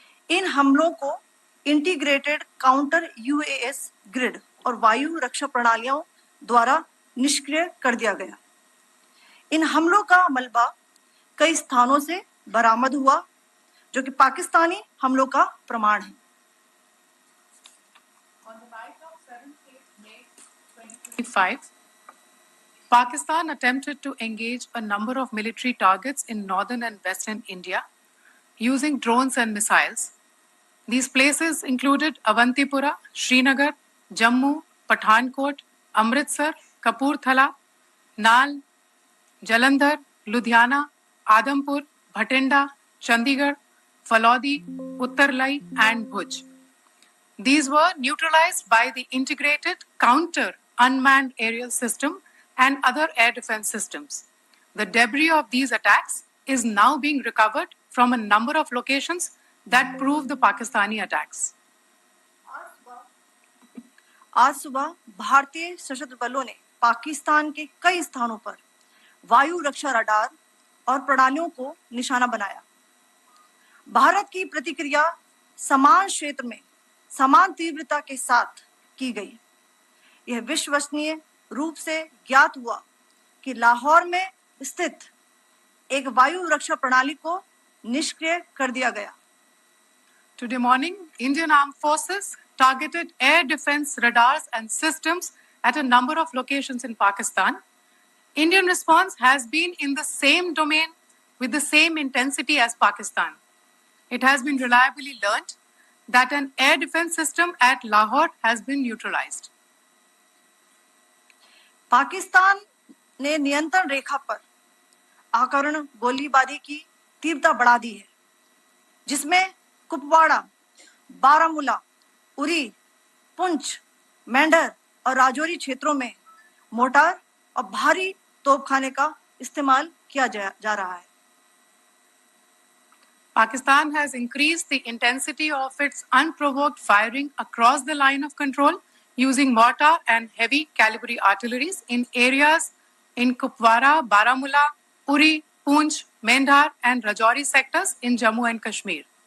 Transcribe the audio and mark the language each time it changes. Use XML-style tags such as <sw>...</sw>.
<hi>इन हमलों को integrated counter US grid और वायु रक्षा प्रणालियों द्वारा निष्क्रिय कर दिया गया। इन हमलों का मलबा कई स्थानों से बरामद हुआ, जो कि पाकिस्तानी हमलों का प्रमाण है।</hi> <en>On the night of 7th May 2025, Pakistan attempted to engage a number of military targets in northern and western India using drones and missiles. These places included Avantipura, Srinagar, Jammu, Pathankot, Amritsar, Kapurthala, Nal, Jalandhar, Ludhiana, Adampur, Bhatinda, Chandigarh, Falodi, Uttarlai, and Bhuj. These were neutralized by the integrated counter unmanned aerial system and other air defense systems. The debris of these attacks is now being recovered from a number of locations that prove the Pakistani attacks.</en> <hi>आज सुबह भारतीय सशस्त्र बलों ने पाकिस्तान के कई स्थानों पर वायु रक्षा रडार और प्रणालियों को निशाना बनाया। भारत की प्रतिक्रिया समान क्षेत्र में समान तीव्रता के साथ की गई। यह विश्वसनीय रूप से ज्ञात हुआ कि लाहौर में स्थित एक वायु रक्षा प्रणाली को निष्क्रिय कर दिया गया।</hi> <en>Today morning, Indian Armed Forces targeted air defense radars and systems at a number of locations in Pakistan. Indian response has been in the same domain with the same intensity as Pakistan. It has been reliably learnt that an air defense system at Lahore has been neutralized.</en> <hi>Pakistan ने नियंत्रण रेखा पर आकरण गोलीबारी की तीव्रता बढ़ा दी है, जिसमें कुपवाड़ा, बारामूला, उरी, पुंछ, मेंढर और राजौरी क्षेत्रों में मोर्टार और भारी तोपखाने का इस्तेमाल किया जा रहा है।</hi> <en>Pakistan has increased the intensity of its unprovoked firing across the line of control using mortar and heavy calibre artilleries in areas in Kupwara, Baramulla, Uri, Poonch, Mendhar and Rajouri sectors in Jammu and Kashmir.</en>